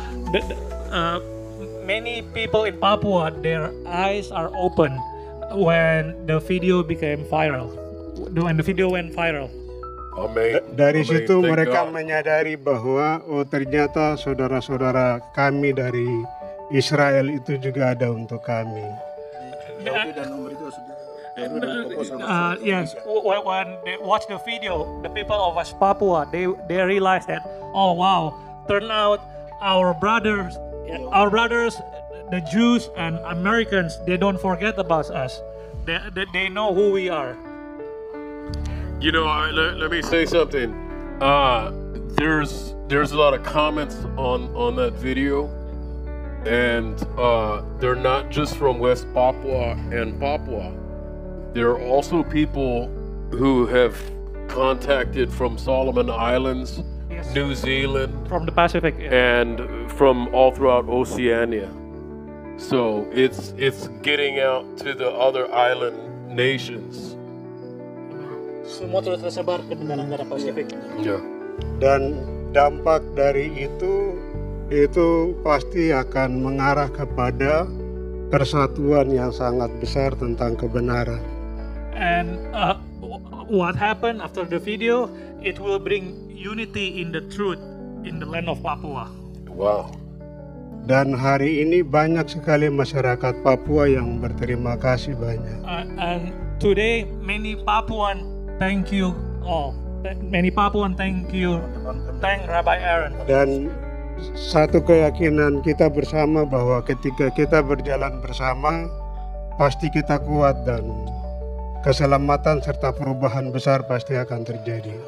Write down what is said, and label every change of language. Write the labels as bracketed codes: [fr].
[en] But many people in Papua, their eyes are open when the video became viral. When the video went viral. Amen. [id] Dari [en] Amen. [id] situ [en] Thank [id] mereka [en] God. [id] menyadari bahwa ternyata saudara-saudara kami dari Israel itu juga ada untuk kami. [en] Yes, when they watch the video, the people of West Papua, they realize that, oh wow, turn out our brothers, the Jews and Americans, they don't forget about us. They know who we are. You know, let me say something. There's a lot of comments on that video, and they're not just from West Papua and Papua. There are also people who have contacted from Solomon Islands, Yes. New Zealand, From the Pacific. and from all throughout Oceania. So it's getting out to the other island nations. [id] Semua terus tersebar ke negara Pasifik. [en] Yeah. [id] Dan dampak dari itu pasti akan mengarah kepada persatuan yang sangat besar tentang kebenaran. [en] And what happened after the video? It will bring unity in the truth in the land of Papua. Wow. [id] Dan hari ini banyak sekali masyarakat Papua yang berterima kasih banyak. [en] And today, many Papuan thank you all. Many Papuan thank Rabbi Aaron. [id] Dan satu keyakinan kita bersama bahwa ketika kita berjalan bersama, pasti kita kuat dan keselamatan serta perubahan besar pasti akan terjadi.